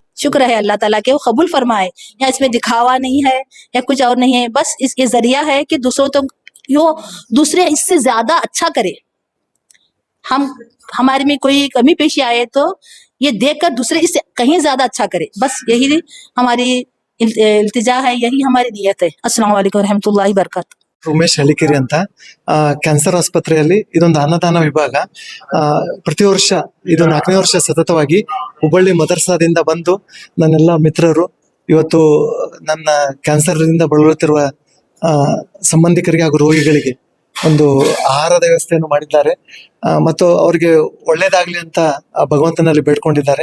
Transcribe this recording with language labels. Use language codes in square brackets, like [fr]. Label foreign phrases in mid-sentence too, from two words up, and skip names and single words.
[ur] شکر ہے اللہ تعالیٰ کے وہ قبول فرمائے۔ یا اس میں دکھاوا نہیں ہے یا کچھ اور نہیں ہے، بس اس کے ذریعہ ہے کہ دوسرے اس سے زیادہ اچھا کرے. ہمارے میں کوئی کمی پیشی آئے تو یہ دیکھ کر دوسرے اس سے کہیں زیادہ اچھا کرے، بس یہی ہماری التجا ہے، یہی ہماری نیت ہے. [ar] السلام عليكم ورحمة الله وبركاته. [kn] ಉಮೇಶ್ ಹಳ್ಳಿಕೆರೆ ಅಂತ ಕ್ಯಾನ್ಸರ್ ಆಸ್ಪತ್ರೆಯಲ್ಲಿ ಇದೊಂದು ಅನ್ನದಾನ ವಿಭಾಗ. ಪ್ರತಿ ವರ್ಷ ಇದು 4ನೇ ವರ್ಷ ಸತತವಾಗಿ ಹುಬ್ಬಳ್ಳಿ ಮದರ್ಸಾದಿಂದ ಬಂದು ನನ್ನೆಲ್ಲ ಮಿತ್ರರು ಇವತ್ತು ನನ್ನ ಕ್ಯಾನ್ಸರ್ನಿಂದ ಬಳಲುತ್ತಿರುವ ಸಂಬಂಧಿಕರಿಗೆ ಹಾಗೂ ರೋಗಿಗಳಿಗೆ ಒಂದು ಆಹಾರದ ವ್ಯವಸ್ಥೆಯನ್ನು ಮಾಡಿದ್ದಾರೆ ಮತ್ತು ಅವರಿಗೆ ಒಳ್ಳೇದಾಗ್ಲಿ ಅಂತ ಭಗವಂತನಲ್ಲಿ ಬೇಡ್ಕೊಂಡಿದ್ದಾರೆ.